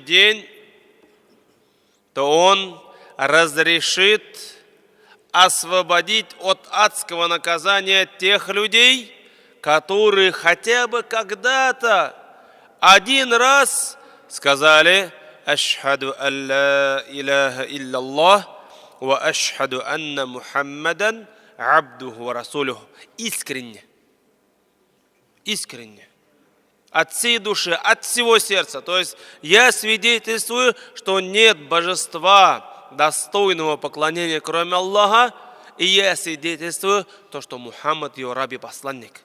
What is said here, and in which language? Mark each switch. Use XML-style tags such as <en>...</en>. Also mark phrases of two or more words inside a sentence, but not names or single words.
<ru>день, то Он разрешит освободить от адского наказания тех людей, которые хотя бы когда-то один раз сказали:</ru> <ar>«أشهد أن لا إله إلا الله وأشهد أن محمدا عبده ورسوله».</ar> <ru>Искренне. Искренне. От всей души, от всего сердца. То есть я свидетельствую, что нет божества достойного поклонения, кроме Аллаха, и я свидетельствую то, что Мухаммад его раб и посланник.</ru>